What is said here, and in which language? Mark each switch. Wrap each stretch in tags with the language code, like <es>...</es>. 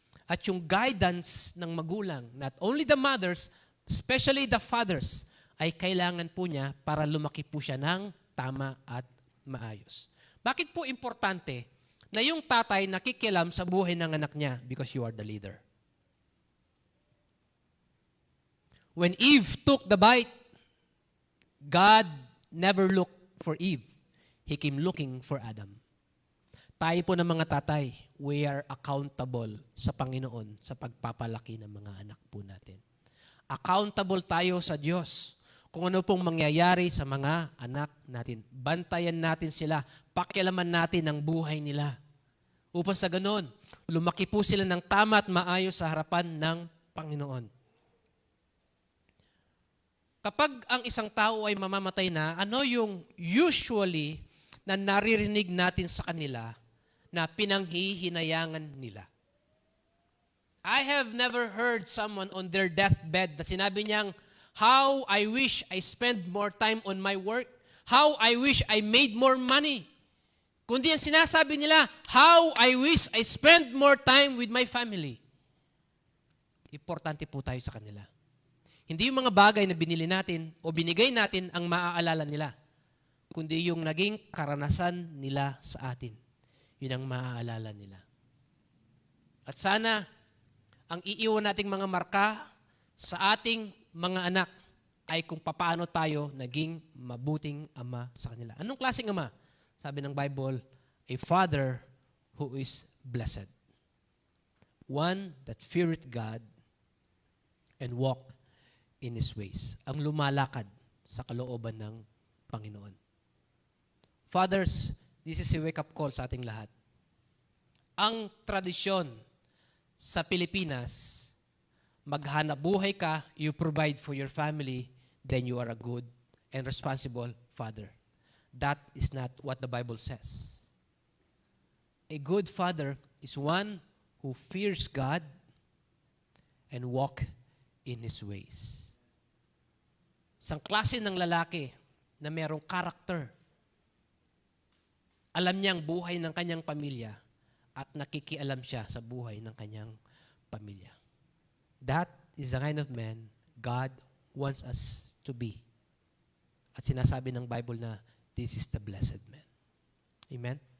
<tl>At yung guidance ng magulang,</tl> <en>not only the mothers, especially the fathers,</en> <tl>ay kailangan po niya para lumaki po siya ng tama at maayos. Bakit po importante na yung tatay nakikialam sa buhay ng anak niya?</tl> <en>Because you are the leader. When Eve took the bite, God never looked for Eve. He came looking for Adam.</en> <tl>Tayo po ng mga tatay,</tl> <en>we are accountable</en> <tl>sa Panginoon sa pagpapalaki ng mga anak po natin. Accountable tayo sa Diyos kung ano pong mangyayari sa mga anak natin. Bantayan natin sila, pakialaman natin ang buhay nila. Upang sa ganon, lumaki po sila ng tama at maayos sa harapan ng Panginoon. Kapag ang isang tao ay mamamatay na, ano yung usually na naririnig natin sa kanila na pinanghihinayangan nila?</tl> <en>I have never heard someone on their deathbed</en> <tl>na sinabi niyang,</tl> <en>how I wish I spend more time on my work. How I wish I made more money.</en> <tl>Kundi ang sinasabi nila,</tl> <en>how I wish I spend more time with my family.</en> <tl>Importante po tayo sa kanila. Hindi yung mga bagay na binili natin o binigay natin ang maaalala nila, kundi yung naging karanasan nila sa atin. Yun ang maaalala nila. At sana, ang iiwan nating mga marka sa ating mga anak ay kung paano tayo naging mabuting ama sa kanila. Anong klaseng ama? Sabi ng</tl> <en>Bible, a father who is blessed. One that feareth God and walk in His ways.</en> <tl>Ang lumalakad sa kalooban ng Panginoon.</tl> <en>Fathers, this is a wake-up call</en> <tl>sa ating lahat. Ang tradisyon sa Pilipinas, maghanap buhay ka,</tl> <en>you provide for your family, then you are a good and responsible father. That is not what the Bible says. A good father is one who fears God and walk in His ways.</en> <tl>Isang klase ng lalaki na merong character. Alam niyang buhay ng kanyang pamilya at nakikialam siya sa buhay ng kanyang pamilya.</tl> <en>That is the kind of man God wants us to be.</en> <tl>At sinasabi ng Bible na</tl> <en>this is the blessed man. Amen?</en>